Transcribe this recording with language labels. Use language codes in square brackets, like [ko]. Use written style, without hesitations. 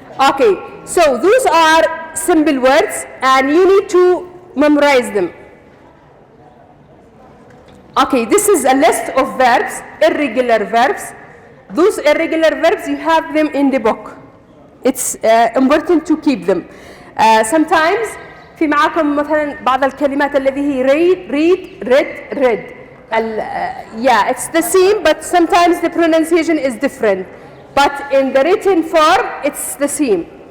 [en] Okay, so those are simple words and you need to memorize them. Okay, this is a list of verbs, irregular verbs. Those irregular verbs, you have them in the book. It's important to keep them. Sometimes [ar] في معاكم مثلا بعض الكلمات التي هي read. [en] Yeah, it's the same, but sometimes the pronunciation is different. But in the written form, it's the same.